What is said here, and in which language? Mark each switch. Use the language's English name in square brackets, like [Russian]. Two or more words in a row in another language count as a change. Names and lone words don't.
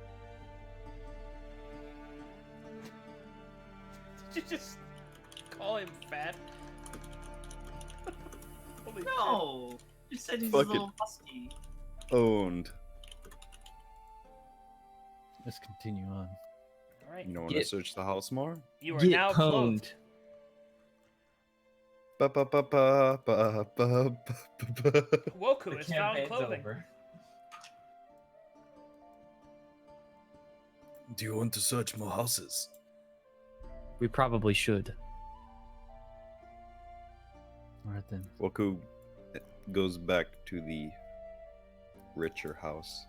[English] Did you just call him fat? Holy shit. No, You said he's a Fucking- little husky. Owned. Let's continue on. All right. You don't want to Get- search the house more? You are Get now clothed. pwned. Ba ba ba ba ba ba ba ba. Woku The has found campaign's clothing. over. Do you want to search more houses? We probably should. All right then. Woku goes back to the richer house.